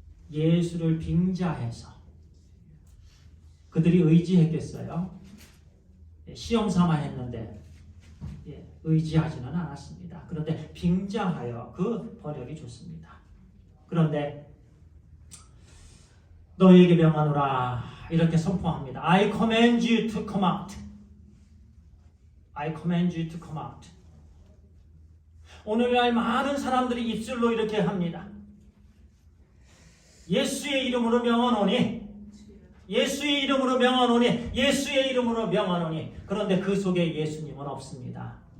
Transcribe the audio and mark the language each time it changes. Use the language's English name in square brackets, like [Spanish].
[Korean] 예수를 빙자해서. 그들이 의지했겠어요? 시험 삼아 했는데 의지하지는 않았습니다. 그런데 빙자하여, 그 번역이 좋습니다. 그런데 너희에게 명하노라 이렇게 선포합니다. [English] I command you to come out. I command you to come out. [Korean] 오늘날 많은 사람들이 입술로 이렇게 합니다. 예수의 이름으로 명하노니, 예수의 이름으로 명하노니, 예수의 이름으로 명하노니. 그런데 그 속에 예수님은 없습니다.